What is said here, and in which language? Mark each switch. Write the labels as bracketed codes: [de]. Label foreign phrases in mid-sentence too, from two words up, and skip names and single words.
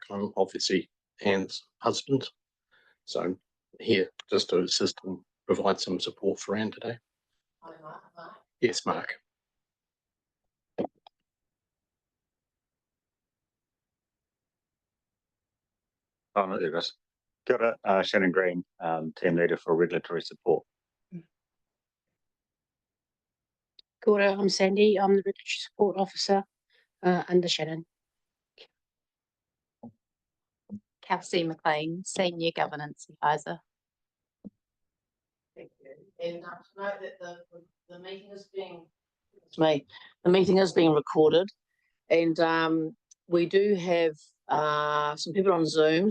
[en] I'm obviously Anne's husband, so I'm here just to assist and provide some support for Anne today. Yes, Mark. Oh, there it is. [mi] Kia ora, [en] Shannon Green, team leader for regulatory support. [mi] Kia ora, [en] I'm Sandy. I'm the regulatory support officer under Shannon. Kelsey McLean, Senior Governance Advisor. Thank you. And to note that the meeting is being, the meeting is being recorded, and we do have some people on Zoom.